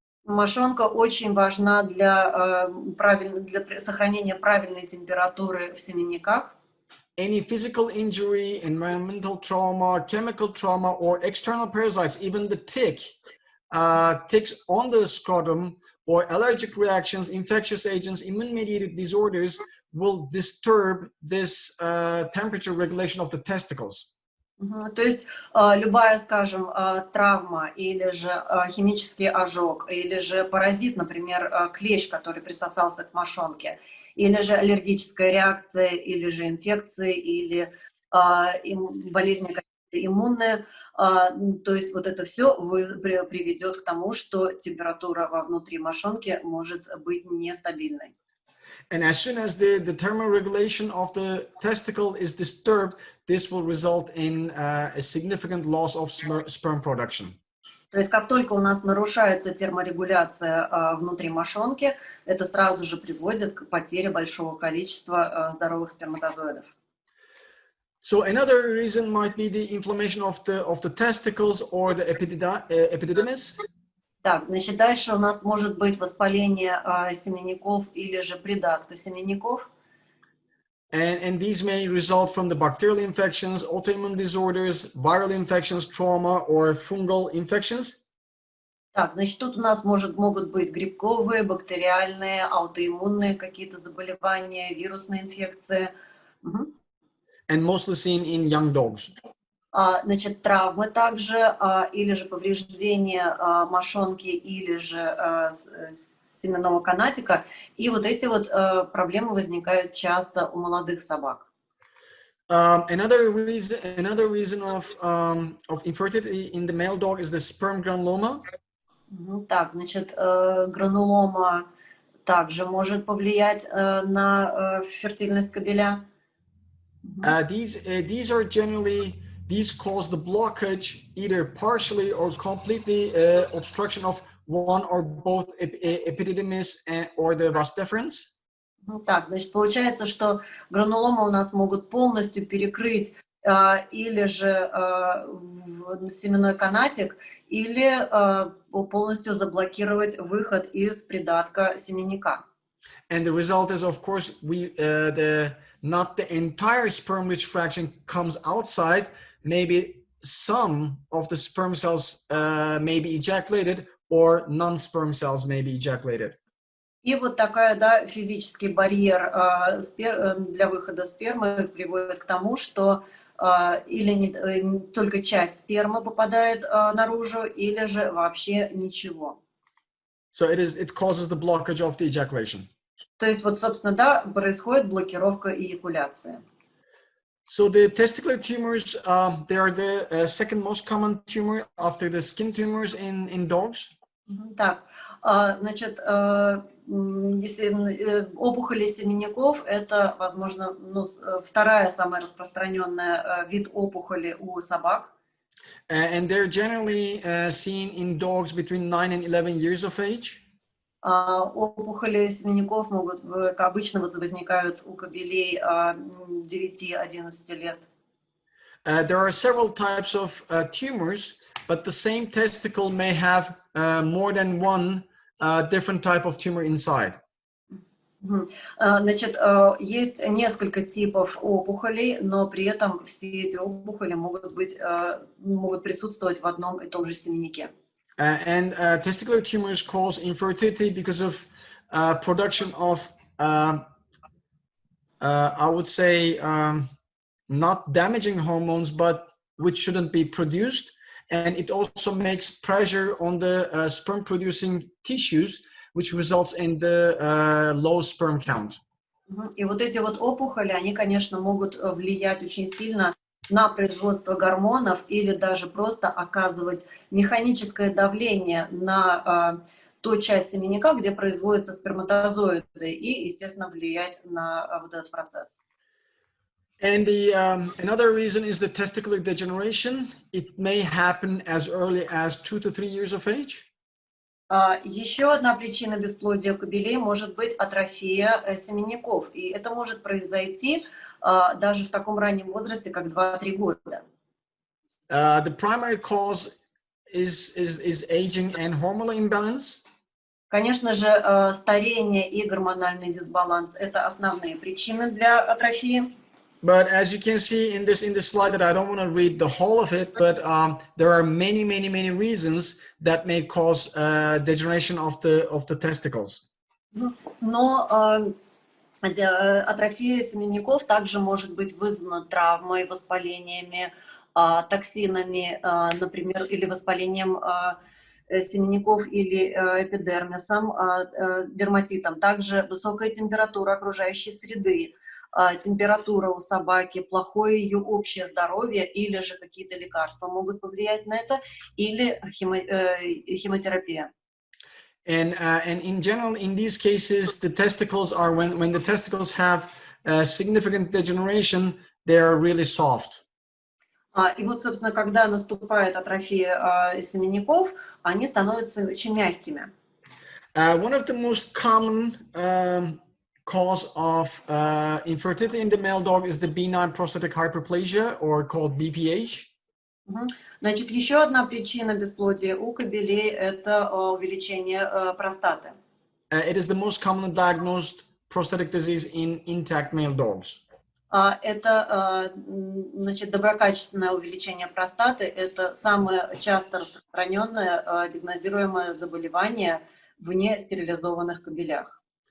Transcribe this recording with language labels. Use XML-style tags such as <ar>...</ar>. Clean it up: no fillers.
<ru>Мошонка очень важна для сохранения правильной температуры в семенниках.</ru> <en>Any physical injury, environmental trauma, chemical trauma, or external parasites, even the ticks on the scrotum, or allergic reactions, infectious agents, immune-mediated disorders will disturb this temperature regulation of the testicles.</en> <ru>То есть любая, скажем, травма или же химический ожог, или же паразит, например, клещ, который присосался к мошонке, или же аллергическая реакция, или же инфекции, или болезни иммунные, то есть вот это все приведет к тому, что температура внутри мошонки может быть нестабильной.</ru> <en>And as soon as the thermoregulation of the testicle is disturbed, this will result in a significant loss of sperm production.</en> <ru>То есть как только у нас нарушается терморегуляция внутри мошонки, это сразу же приводит к потере большого количества здоровых сперматозоидов.</ru> <en>So another reason might be the inflammation of the testicles or the epididymis.</en> <ru>Так, значит, дальше у нас может быть воспаление семенников или же придатка семенников.</ru> <en>And these may result from the bacterial infections, autoimmune disorders, viral infections, trauma, or fungal infections.</en> <ru>Так, значит, тут у нас могут быть грибковые, бактериальные, аутоиммунные какие-то заболевания, вирусные инфекции.</ru> <en>And mostly seen in young dogs.</en> <ru>Значит, травмы также, или же повреждение мошонки, или же семенного канатика. И вот эти вот проблемы возникают часто у молодых собак.</ru> <en>Another reason of infertility in the male dog is the sperm granuloma.</en> <ru>Так, значит, гранулома также может повлиять на фертильность кобеля.</ru> <en>These are generally, these cause the blockage, either partially or completely obstruction of one or both epididymis or the vas deferens.</en> <ru>Так, значит, получается, что грануломы у нас могут полностью перекрыть или же семенной канатик, или полностью заблокировать выход из придатка семенника.</ru> <en>And the result is, of course, not the entire sperm-rich fraction comes outside. Maybe some of the sperm cells may be ejaculated, or non-sperm cells may be ejaculated.</en> <ru>И вот такая, да, физический барьер для выхода спермы приводит к тому, что или только часть спермы попадает наружу, или же вообще ничего.</ru> <en>So it causes the blockage of the ejaculation.</en> <ru>То есть вот, собственно, да, происходит блокировка эякуляции.</ru> <en>So the testicular tumors, they are the second most common tumor after the skin tumors in dogs.</en> <ru>Так, значит, если опухоли семенников, это, возможно, вторая самая распространенная вид опухоли у собак.</ru> <en>And they're generally seen in dogs between 9 and 11 years of age.</en> <ru>Опухоли семенников обычно возникают у кобелей 9-11 лет.</ru> <en>There are several types of tumors, but the same testicle may have more than one different type of tumor inside.</en> <ru>Значит, есть несколько типов опухолей, но при этом все эти опухоли могут присутствовать в одном и том же семеннике.</ru> <en>And testicular tumors cause infertility because of production of, I would say, not damaging hormones, but which shouldn't be produced. And it also makes pressure on the sperm-producing tissues, which results in the low sperm count.</en> <ru>И вот эти вот опухоли, они, конечно, могут влиять очень сильно на производство гормонов или даже просто оказывать механическое давление на ту часть семенника, где производятся сперматозоиды, и, естественно, влиять на вот этот процесс.</ru> <en>And another reason is the testicular degeneration. It may happen as early as 2 to 3 years of age.</en> <ru>Еще одна причина бесплодия кобелей может быть атрофия семенников, и это может произойти даже в таком раннем возрасте, как 2-3 года.</ru> <en>The primary cause is aging and hormonal imbalance.</en> <ru>Конечно же, старение и гормональный дисбаланс – это основные причины для атрофии.</ru> <en>But as you can see in this slide, that I don't want to read the whole of it, but there are many reasons that may cause degeneration of the testicles.</en> <ru>Но атрофия семенников также может быть вызвана травмой, воспалениями, токсинами, например, или воспалением семенников или эпидермисом, дерматитом. Также высокая температура окружающей среды, температура у собаки, плохое ее общее здоровье или же какие-то лекарства могут повлиять на это, или химиотерапия.</ru> <en>And in general, in these cases, the testicles are, when the testicles have significant degeneration, they are really soft.</en> <ru>И вот, собственно, когда наступает атрофия семенников, они становятся очень мягкими.</ru> <en>One of the most common cause of infertility in the male dog is the benign prostatic hyperplasia, or called BPH.</en> <ru>Значит, еще одна причина бесплодия у кобелей – это увеличение простаты.</ru> <en>It is the most commonly diagnosed prostatic disease in intact male dogs.</en> <ru>Это, значит, доброкачественное увеличение простаты – это самое часто распространенное диагнозируемое заболевание в нестерилизованных кобелях.</ru>